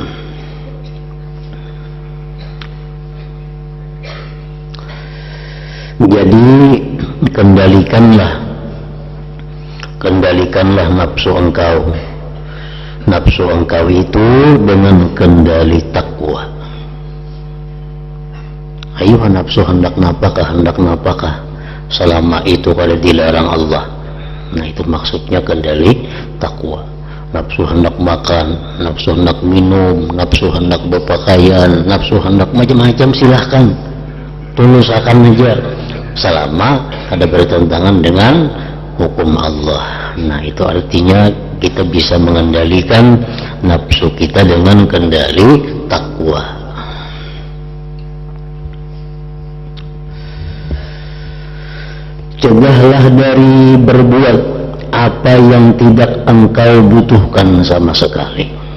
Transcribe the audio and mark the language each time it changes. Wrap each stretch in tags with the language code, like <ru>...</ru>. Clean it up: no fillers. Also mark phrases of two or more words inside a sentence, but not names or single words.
<id>Jadi kendalikanlah nafsu engkau itu dengan kendali takwa.</id> <bjn>Ayo nafsu hendak napakah selama itu kada dilarang Allah.</bjn> <id>Nah, itu maksudnya kendali takwa. Nafsu hendak makan, nafsu hendak minum, nafsu hendak berpakaian, nafsu hendak macam-macam, silahkan tulusakan aja selama ada bertentangan dengan hukum Allah. Nah, itu artinya kita bisa mengendalikan nafsu kita dengan kendali takwa. Cegahlah dari berbuat apa yang tidak engkau butuhkan sama sekali.</id>